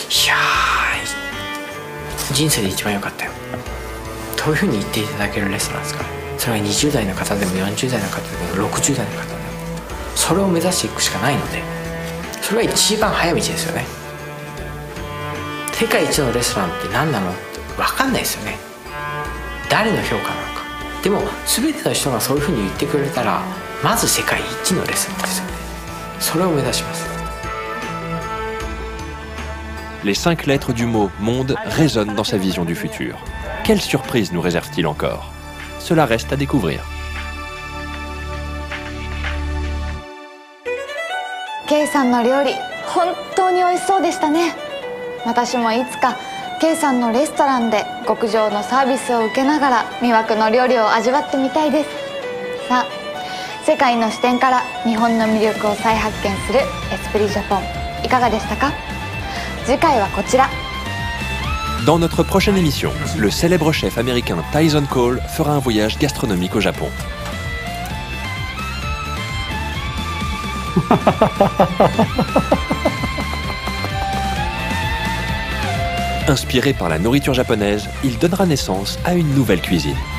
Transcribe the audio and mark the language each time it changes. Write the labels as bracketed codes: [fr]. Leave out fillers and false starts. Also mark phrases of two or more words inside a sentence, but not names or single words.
[ja] ー人生で一番良かったよ」というふうに言っていただけるレストランですから、それは20代の方でも40代の方でも60代の方でもそれを目指していくしかないので、それが一番早道ですよね。世界一のレストランって何なのって分かんないですよね。誰の評価なのか。でも全ての人がそういうふうに言ってくれたら、まず世界一のレストランですよね。それを目指します。 [fr] Les 5 lettres du mot monde résonnent dans sa vision du futur. Quelle surprise nous réserve-t-il encore? Cela reste à découvrir. [ja] Keiさんの料理、本当に美味しそうでしたね。私もいつかKeiさんのレストランで極上のサービスを受けながら魅惑の料理を味わってみたいです。さあ、世界の視点から日本の魅力を再発見するエスプリジャポン、いかがでしたか？次回はこちら。 [fr] Dans notre prochaine émission, le célèbre chef américain Tyson Cole fera un voyage gastronomique au Japon. Inspiré par la nourriture japonaise, il donnera naissance à une nouvelle cuisine.